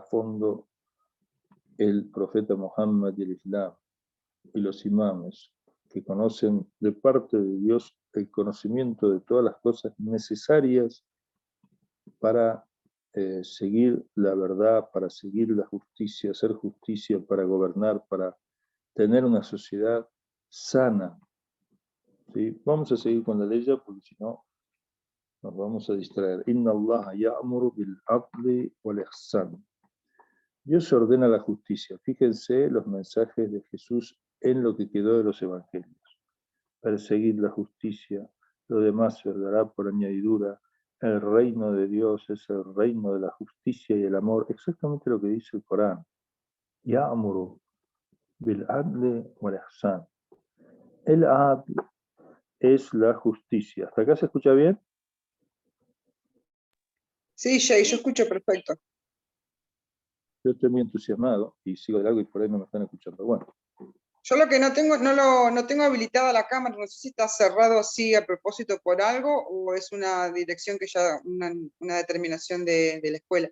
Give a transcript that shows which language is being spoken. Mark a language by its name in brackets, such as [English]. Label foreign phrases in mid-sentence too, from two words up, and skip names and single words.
[Spanish] fondo el profeta Muhammad y el Islam y los imames que conocen de parte de Dios el conocimiento de todas las cosas necesarias para seguir la verdad, para seguir la justicia, hacer justicia, para gobernar, para tener una sociedad sana. ¿Sí? Vamos a seguir con la ley ya porque si no nos vamos a distraer. [Arabic] إن الله يأمر بالعدل والإحسان. [Spanish] Dios ordena la justicia. Fíjense los mensajes de Jesús en lo que quedó de los evangelios. Perseguir la justicia, lo demás se dará por añadidura. El reino de Dios es el reino de la justicia y el amor, exactamente lo que dice el Corán. [Arabic] يأمر بالعدل والإحسان. [Spanish] El adl es la justicia. ¿Hasta acá se escucha bien? Sí, Shay, yo escucho perfecto. Yo estoy muy entusiasmado y sigo de largo y por ahí no me están escuchando. Bueno, Yo lo que no tengo, no tengo habilitada la cámara, no sé si está cerrado así a propósito por algo o es una dirección que ya, una determinación de la escuela.